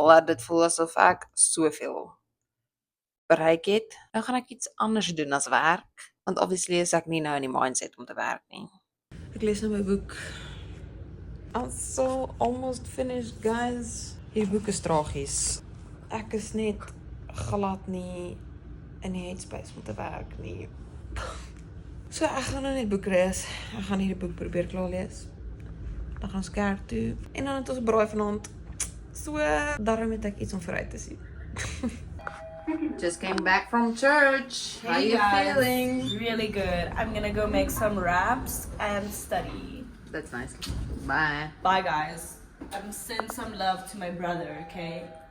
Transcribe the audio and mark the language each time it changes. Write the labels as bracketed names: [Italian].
[Afrikaans] Laat dit voel asof ek soveel bereik het. Nou gaan ek iets anders doen as werk, want obviously is ek nie nou in die mindset om te werk nie. Ek lees nou my boek. [English] Also almost finished, guys. [Afrikaans] Hierdie boek is tragies. Ek is net glad nie in die headspace om te werk nie. So ek gaan nou net boek lees. Ek gaan hierdie boek probeer klaar lees. Dan gaan ons kerk toe en dan het ons 'n braai vanaand. So daarom het ek iets om vooruit te sien. [English] Just came back from church. How Hey you guys, feeling? really good. I'm gonna go make some wraps and study. That's nice. Bye. Bye guys. Send some love to my brother, okay?